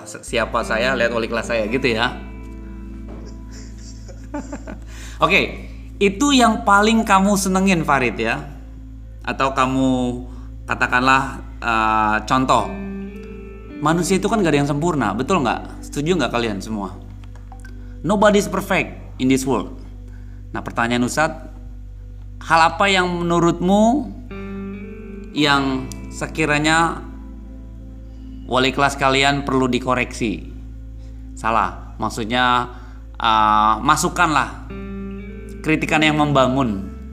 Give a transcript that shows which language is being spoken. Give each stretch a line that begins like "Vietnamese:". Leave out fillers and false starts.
Indonesian: Siapa saya, lihat wali kelas saya gitu ya. Oke, itu yang paling kamu senengin Farid ya. Atau kamu katakanlah contoh. Manusia itu kan gak ada yang sempurna, betul nggak? Setuju nggak kalian semua?
English: Nobody's perfect in this world.
Indonesian: Nah, pertanyaan Ustadz, hal apa yang menurutmu yang sekiranya wali kelas kalian perlu dikoreksi? Salah, maksudnya masukkanlah kritikan yang membangun.